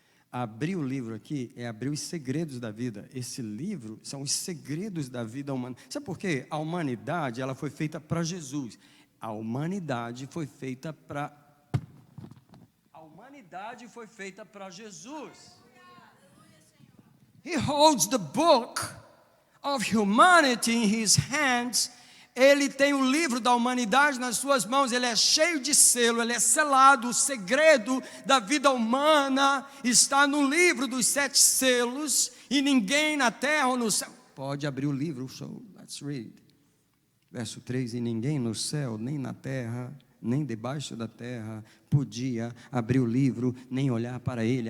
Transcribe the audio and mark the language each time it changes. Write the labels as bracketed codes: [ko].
[pt] Abrir o livro aqui é abrir os segredos da vida. Esse livro são os segredos da vida humana. Sabe por quê? A humanidade, ela foi feita para Jesus. A humanidade foi feita para... A humanidade foi feita para Jesus. [en] He holds the book of humanity in his hands. [pt] Ele tem o livro da humanidade nas suas mãos. Ele é cheio de selo, ele é selado. O segredo da vida humana está no livro dos 7 selos. E ninguém na terra ou no céu... Pode abrir o livro, [en] so let's read. [pt] Verso 3, e ninguém no céu, nem na terra, nem debaixo da terra, podia abrir o livro, nem olhar para ele.